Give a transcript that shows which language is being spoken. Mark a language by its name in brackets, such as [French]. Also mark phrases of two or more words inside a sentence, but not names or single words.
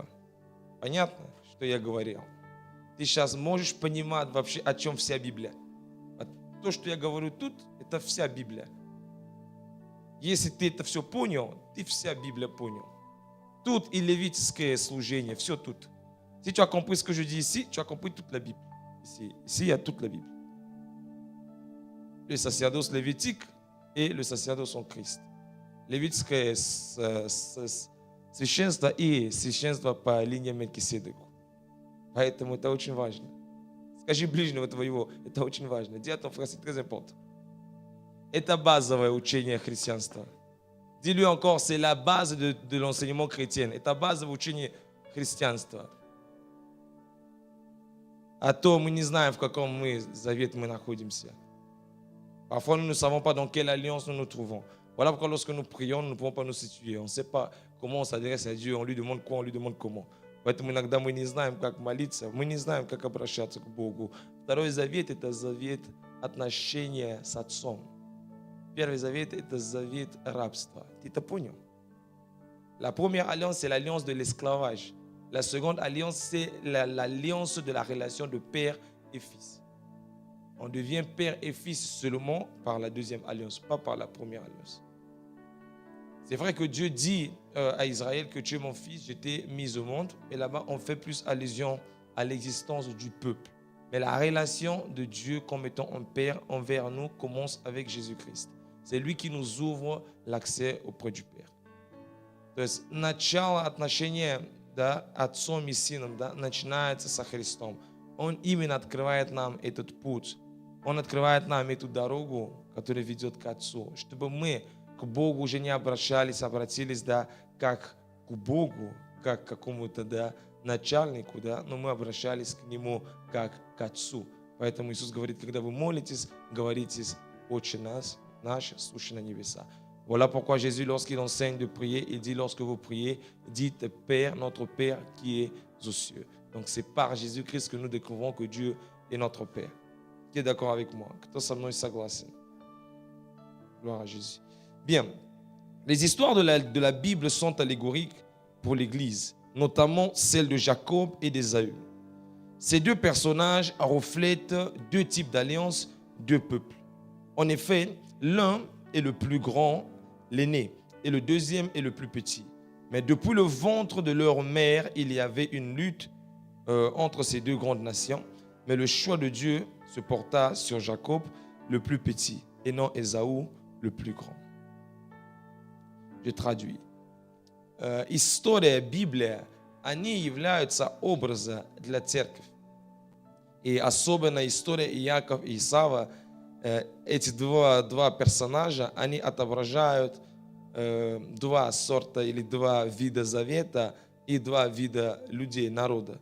[Russian] Понятно, что я говорил? Ты сейчас можешь понимать вообще, о чем вся Библия? То, что я говорю тут, это вся Библия. Если ты это все понял, ты вся Библия понял. Тут и левитское служение, все тут. [French] Si tu as compris ce que je dis ici, tu as compris toute la Bible. Ici, il y a toute la Bible. Le sacerdoce lévitique et le sacerdoce en Christ. [Russian] Левитское священство и священство по линии Мелкиседеку. Поэтому это очень важно. Скажи ближнего твоего, это очень важно. [French] Dis à ton frère, c'est très important. [Russian] Это базовое учение христианства. [French] Dis-lui encore, c'est la base de l'enseignement chrétien. [Russian] Это базовое учение христианства. А то мы не знаем, в каком завете мы находимся. [French] Parfois, nous ne savons pas dans quelle alliance nous nous trouvons. Voilà pourquoi lorsque nous prions, nous ne pouvons pas nous situer. On ne sait pas comment on s'adresse à Dieu, on lui demande quoi, on lui demande comment. [Russian] Поэтому иногда мы не знаем, как молиться, мы не знаем, как обращаться к Богу. Второй завет – это завет отношения с Отцом. Первый завет – это завет рабства. Ты это понял? [French] La première alliance, c'est l'alliance de l'esclavage. La seconde alliance, c'est l'alliance de la relation de père et fils. On devient père et fils seulement par la deuxième alliance, pas par la première alliance. C'est vrai que Dieu dit à Israël que tu es mon fils, je t'ai mis au monde. Et là-bas, on fait plus allusion à l'existence du peuple. Mais la relation de Dieu comme étant un père envers nous commence avec Jésus-Christ. C'est lui qui nous ouvre l'accès auprès du Père. [Russian] То есть начало отношения, да, отцом и сыном, да, начинается со Христом. Он именно открывает нам этот путь. Он открывает нам эту дорогу, которая ведет к Отцу, чтобы мы к Богу уже не обратились, да, как к Богу, как к какому-то, да, начальнику, да, но мы обращались к Нему как к Отцу. Поэтому Иисус говорит, когда вы молитесь, говорите: Отче наш, сущий на небесах. [French] Voilà pourquoi Jésus, lorsqu'il enseigne de prier, il dit, lorsque vous priez, dites Père, notre Père qui est aux cieux. Donc c'est par Jésus-Christ que nous découvrons que Dieu est notre Père. Qui est d'accord avec moi? [Russian] Кто со мной согласен? [French] Gloire à Jésus. Bien, les histoires de la Bible sont allégoriques pour l'Église, notamment celle de Jacob et d'Ésaü. Ces deux personnages reflètent deux types d'alliances, deux peuples. En effet, l'un est le plus grand, l'aîné, et le deuxième est le plus petit. Mais depuis le ventre de leur mère, il y avait une lutte entre ces deux grandes nations. Mais le choix de Dieu se porta sur Jacob, le plus petit, et non Ésaü, le plus grand. Je traduis. [Russian] История, Библия, они являются образом для церкви. И особенно история Иаков и Исава, эти два персонажа, они отображают два сорта или два вида завета и два вида людей, народа.